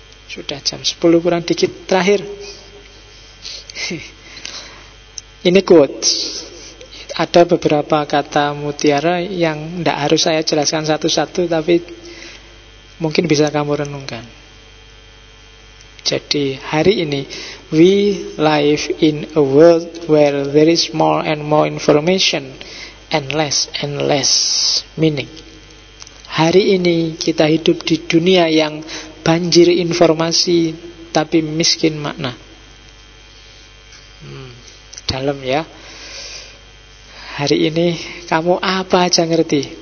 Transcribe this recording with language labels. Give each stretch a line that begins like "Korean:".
Indonesian: Sudah jam 10 kurang dikit. Terakhir ini quotes. Ada beberapa kata mutiara yang tidak harus saya jelaskan satu-satu, tapi mungkin bisa kamu renungkan. Jadi hari ini,
English: we live in a world where there is more and more information and less meaning.
Indonesian: Hari ini kita hidup di dunia yang banjir informasi tapi miskin makna. Dalam ya. Hari ini kamu apa aja ngerti?